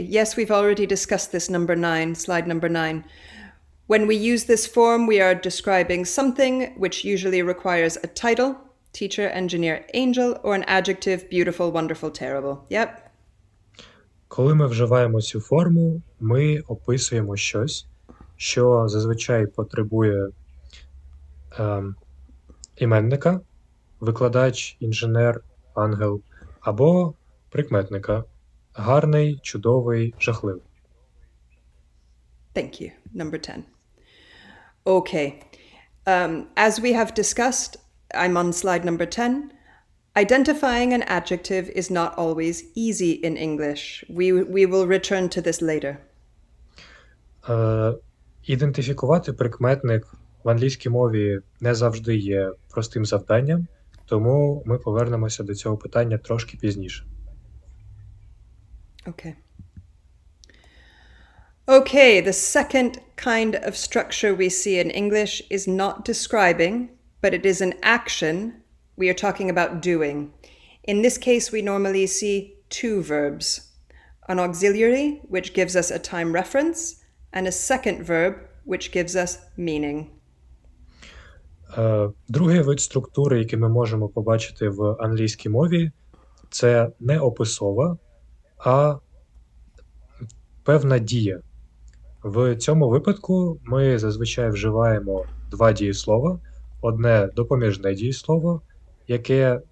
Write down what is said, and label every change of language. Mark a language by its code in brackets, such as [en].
[en] Yes, we've already discussed this number 9, slide number 9. When we use this form, we are describing something which usually requires a title, teacher, engineer, angel, or an adjective, beautiful, wonderful, terrible. Yep. [uk] Коли ми вживаємо цю форму, ми описуємо щось, що зазвичай потребує іменника, викладач, інженер, ангел, або прикметника – гарний, чудовий, жахливий. [en] Thank you. Number 10. Okay. As we have discussed, I'm on slide number 10. Identifying an adjective is not always easy in English. We will return to this later. [uk] Ідентифікувати прикметник в англійській мові не завжди є простим завданням, тому ми повернемося до цього питання трошки пізніше. [en] Okay. Okay, the second kind of structure we see in English is not describing, but it is an action we are talking about doing. In this case, we normally see two verbs, an auxiliary, which gives us a time reference, and a second verb, which gives us meaning. [uk] Другий вид структури, який ми можемо побачити в англійській мові, це не описова, а певна дія. В цьому випадку ми зазвичай вживаємо два дієслова. Одне допоміжне дієслово, яке